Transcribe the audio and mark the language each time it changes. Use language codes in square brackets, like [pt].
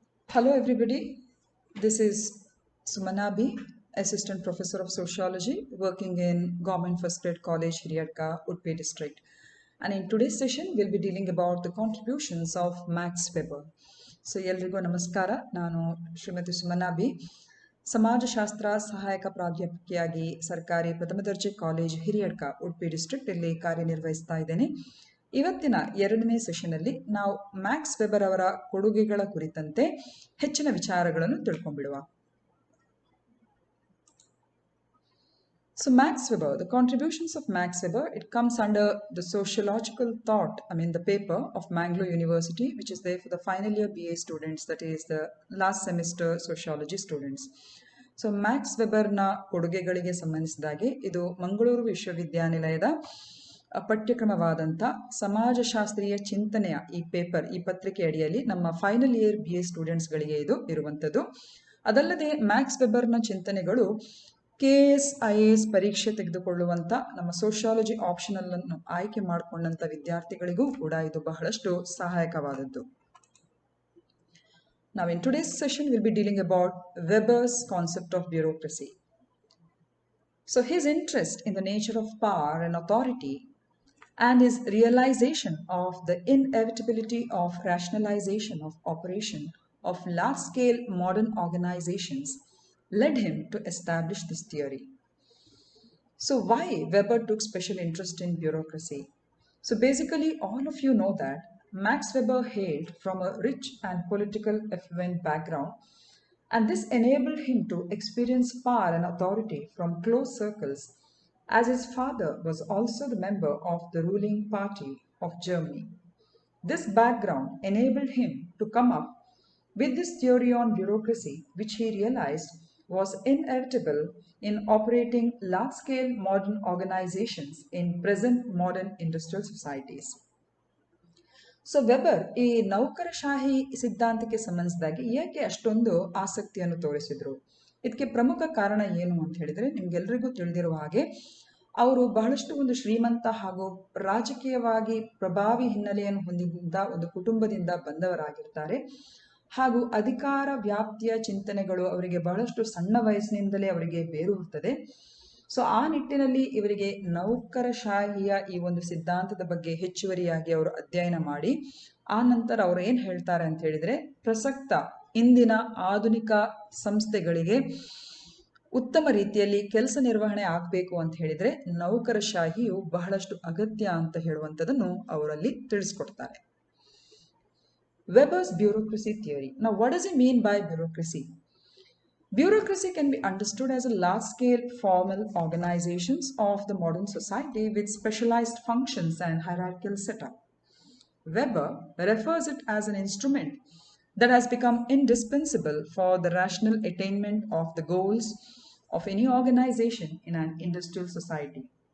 [en] Hello everybody, this is Sumana B, Assistant Professor of Sociology working in Government First Grade College, Hiriyadka, Udupi District. And in today's session, we'll be dealing about the contributions of Max Weber. [kn] So, ಎಲ್ರಿಗೂ ನಮಸ್ಕಾರ. ನಾನು Shrimati Sumana B, ಸಮಾಜಶಾಸ್ತ್ರ ಸಹಾಯಕ ಪ್ರಾಧ್ಯಾಪಕಿಯಾಗಿ ಸರ್ಕಾರಿ ಪ್ರಥಮ ದರ್ಜೆ college Hiriyadka Udupi district ಇಲ್ಲಿ ಕಾರ್ಯನಿರ್ವಹಿಸ್ತಾ ಇದ್ದೇನೆ. ಇವತ್ತಿನ ಎರಡನೇ ಸೆಷನ್ ಅಲ್ಲಿ ನಾವು ಮ್ಯಾಕ್ಸ್ ವೆಬರ್ ಅವರ ಕೊಡುಗೆಗಳ ಕುರಿತಂತೆ ಹೆಚ್ಚಿನ ವಿಚಾರಗಳನ್ನು ತಿಳ್ಕೊಂಡ್ಬಿಡುವ. [en] So Max Weber, the contributions of Max Weber, it comes under the sociological thought, the paper of Mangalore University, which is there for the final year BA students, that is the last semester sociology students. [kn] So Max Weber na ಕೊಡುಗೆಗಳಿಗೆ ಸಂಬಂಧಿಸಿದಾಗೆ ಇದು ಮಂಗಳೂರು ವಿಶ್ವವಿದ್ಯಾನಿಲಯದ ಪಠ್ಯಕ್ರಮವಾದಂಥ ಸಮಾಜಶಾಸ್ತ್ರೀಯ ಚಿಂತನೆಯ ಈ paper, ಈ ಪತ್ರಿಕೆ ಅಡಿಯಲ್ಲಿ ನಮ್ಮ final year BA ಸ್ಟೂಡೆಂಟ್ಸ್ಗಳಿಗೆ ಇದು ಇರುವಂಥದ್ದು. ಅದಲ್ಲದೆ ಮ್ಯಾಕ್ಸ್ ವೆಬರ್ನ ಚಿಂತನೆಗಳು KS IAS ಪರೀಕ್ಷೆ ತೆಗೆದುಕೊಳ್ಳುವಂಥ ನಮ್ಮ ಸೋಷಿಯಾಲಜಿ ಆಪ್ಷನಲ್ ಅನ್ನು ಆಯ್ಕೆ ಮಾಡಿಕೊಂಡಂಥ ವಿದ್ಯಾರ್ಥಿಗಳಿಗೂ ಕೂಡ ಇದು ಬಹಳಷ್ಟು ಸಹಾಯಕವಾದದ್ದು. [en] Now in today's session we'll be dealing about Weber's concept of bureaucracy. So his interest in the nature of power and authority and his realization of the inevitability of rationalization of operation of large-scale modern organizations led him to establish this theory. So why Weber took special interest in bureaucracy? So basically all of you know that Max Weber hailed from a rich and political affluent background, and this enabled him to experience power and authority from close circles, as his father was also the member of the ruling party of Germany. This background enabled him to come up with this theory on bureaucracy, which he realized was inevitable in operating large-scale modern organizations in present modern industrial societies. [kn] So weber ಈ ನೌಕರಶಾಹಿ ಸಿದ್ಧಾಂತಕ್ಕೆ ಸಂಬಂಧಿಸಿದಾಗಿ ಏಕೆ ಅಷ್ಟೊಂದು ಆಸಕ್ತಿಯನ್ನು ತೋರಿಸಿದ್ರು? ಇದಕ್ಕೆ ಪ್ರಮುಖ ಕಾರಣ ಏನು ಅಂತ ಹೇಳಿದ್ರೆ, ನಿಮ್ಗೆಲ್ರಿಗೂ ತಿಳಿದಿರುವ ಹಾಗೆ ಅವರು ಬಹಳಷ್ಟು ಒಂದು ಶ್ರೀಮಂತ ಹಾಗೂ ರಾಜಕೀಯವಾಗಿ ಪ್ರಭಾವಿ ಹಿನ್ನೆಲೆಯನ್ನು ಹೊಂದಿದ್ದ ಒಂದು ಕುಟುಂಬದಿಂದ ಬಂದವರಾಗಿರ್ತಾರೆ. ಹಾಗೂ ಅಧಿಕಾರ ವ್ಯಾಪ್ತಿಯ ಚಿಂತನೆಗಳು ಅವರಿಗೆ ಬಹಳಷ್ಟು ಸಣ್ಣ ವಯಸ್ಸಿನಿಂದಲೇ ಅವರಿಗೆ ಬೇರೂರುತ್ತದೆ. ಸೊ ಆ ನಿಟ್ಟಿನಲ್ಲಿ ಇವರಿಗೆ ನೌಕರಶಾಹಿಯ ಈ ಒಂದು ಸಿದ್ಧಾಂತದ ಬಗ್ಗೆ ಹೆಚ್ಚುವರಿಯಾಗಿ ಅವರು ಅಧ್ಯಯನ ಮಾಡಿ ಆ ನಂತರ ಅವರು ಏನ್ ಹೇಳ್ತಾರೆ ಅಂತ ಹೇಳಿದ್ರೆ, ಪ್ರಸಕ್ತ ಇಂದಿನ ಆಧುನಿಕ ಸಂಸ್ಥೆಗಳಿಗೆ ಉತ್ತಮ ರೀತಿಯಲ್ಲಿ ಕೆಲಸ ನಿರ್ವಹಣೆ ಆಗಬೇಕು ಅಂತ ಹೇಳಿದ್ರೆ ನೌಕರಶಾಹಿಯು ಬಹಳಷ್ಟು ಅಗತ್ಯ ಅಂತ ಹೇಳುವಂಥದ್ದನ್ನು ಅವರಲ್ಲಿ ತಿಳಿಸ್ಕೊಡ್ತಾರೆ. [en] Weber's bureaucracy theory. Now, what does he mean by bureaucracy? Bureaucracy can be understood as a large-scale formal organizations of the modern society with specialized functions and hierarchical setup. Weber refers it as an instrument that has become indispensable for the rational attainment of the goals of any organization in an industrial society.